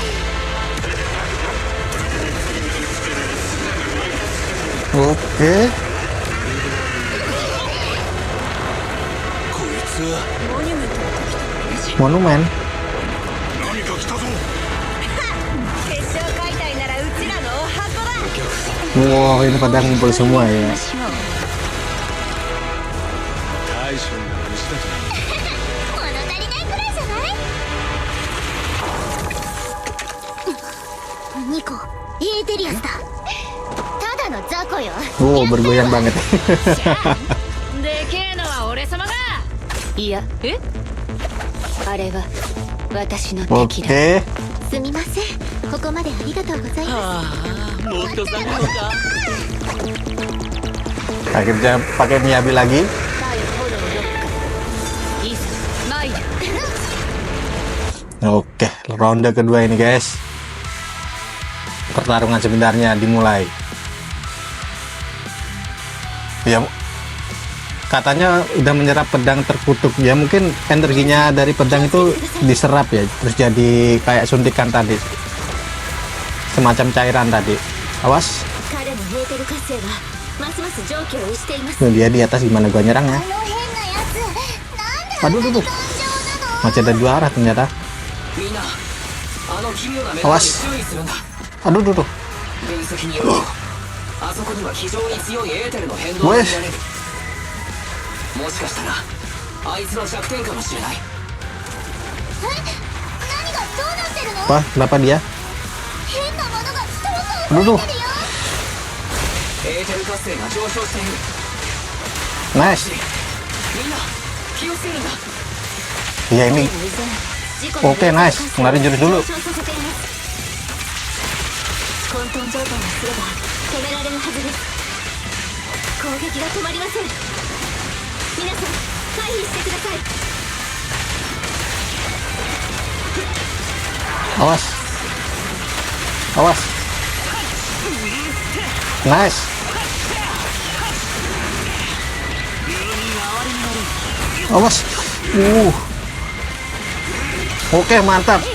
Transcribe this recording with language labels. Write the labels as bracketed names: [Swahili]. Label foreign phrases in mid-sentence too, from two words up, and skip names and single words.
[Indonesian] Oke. [Japanese] こいつは [Indonesian] Monumen. [Japanese] 何か来たぞ。決勝解体ならうちらのお箱だ。 [Indonesian] Wow, ini pada ngumpul semua ya. [Japanese] 大将が虫だと。物足りないくらいじゃないニコエーテリアスだただの雑魚よ [Indonesian] Wow, bergoyang banget. [Japanese] でけえのは俺様が。いやえ？あれは私の敵だ [Indonesian] Oke. [Japanese] すみませんここまでありがとうございまああ、もっと下がるのか。 [Indonesian] Akhirnya pakai Miyabi lagi. [Japanese] すさよ炎ロックいざ参る [Indonesian] Oke, ronde kedua ini guys. Pertarungan sebenarnya dimulai. Ya katanya udah menyerap pedang terkutuk, ya mungkin energinya dari pedang itu diserap ya, terus jadi kayak suntikan tadi, semacam cairan tadi. Awas, [Japanese] 彼のエーテル活性はますます常軌を逸しています。 [Indonesian] tuh dia di atas, gimana gua nyerangnya? [Japanese] あの変なやつ、なんで [Indonesian] Aduh, aduh, aduh. [Japanese] 頑丈なの？ [Indonesian] Masih ada dua arah ternyata. [Japanese] みんなあの奇妙なメタルに注意するんだ。 [Indonesian] Aduh, aduh, aduh. [Japanese] 分析によるとあそこには非常に強いエーテルの変動が見られる。もしかしたらあいつの弱点かもしれない。何がどうなってるの？ [Indonesian] Wah, kenapa dia? [Japanese] 変なものがストー [Indonesian] Aduh, [Japanese] ンを [Indonesian] aduh. [Japanese] 持ってるよ。エーテル活性が上昇している。 [Indonesian] Nice. [Japanese] みんな気をつけるんだ。 [Indonesian] Iya ini. [Japanese] 依然、事故の [Indonesian] Oke, nice. Ngeluarin jurus dulu. [Japanese] 上昇させています。混沌状態にすれば止められるはずです。攻撃が止まりません。皆さん回避してください。 [Indonesian] Awas. Awas. Nice. Awas. Oke, mantap.